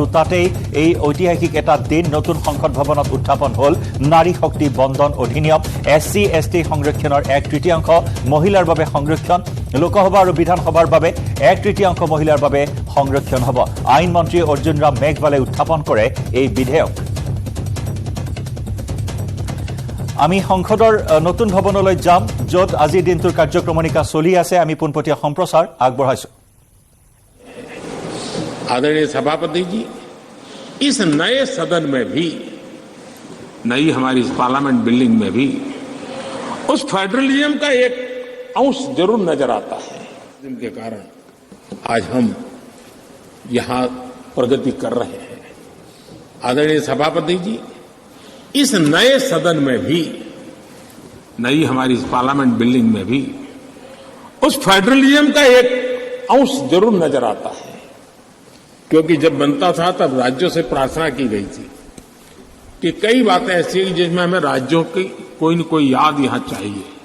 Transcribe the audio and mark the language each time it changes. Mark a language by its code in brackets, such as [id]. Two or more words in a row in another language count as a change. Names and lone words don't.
[as] তাতেই এই ঐতিহাসিক এটা দিন নতুন সংসদ ভৱনত উত্থাপন হ'ল নাৰী শক্তি বন্দন অধিনিয়ম এসসি এসটি সংৰক্ষণৰ 1/3 মহিলাৰ বাবে সংৰক্ষণ লোকসভা আৰু বিধানসভাৰ বাবে 1/3 মহিলাৰ বাবে সংৰক্ষণ হ'ব আইন মন্ত্ৰী অৰ্জুন ৰাম মেঘৱালে উত্থাপন কৰে এই বিধেয়ক আমি সংসদৰ নতুন ভৱনলৈ যাম য'ত আজি দিনটোৰ কাৰ্যক্ৰমণিকা চলি আছে আমি পুনপটীয়া সম্প্ৰচাৰ আগবঢ়াইছো [hi] आदरणीय सभापति जी इस नए सदन में भी नई हमारी इस [en] parliament building [hi] में भी उस फेडरलिज्म का एक अंश जरूर नजर आता है जिनके कारण आज हम यहां प्रगति कर रहे हैं आदरणीय सभापति जी इस नए सदन में भी नई हमारी इस [en] parliament building [hi] में भी उस फेडरलिज्म का एक अंश जरूर नजर आता है क्योंकि जब बनता था तब राज्यों से प्रार्थना की गई थी कि कई बातें ऐसी हैं जिसमें हमें राज्यों की कोई न कोई याद यहां चाहिए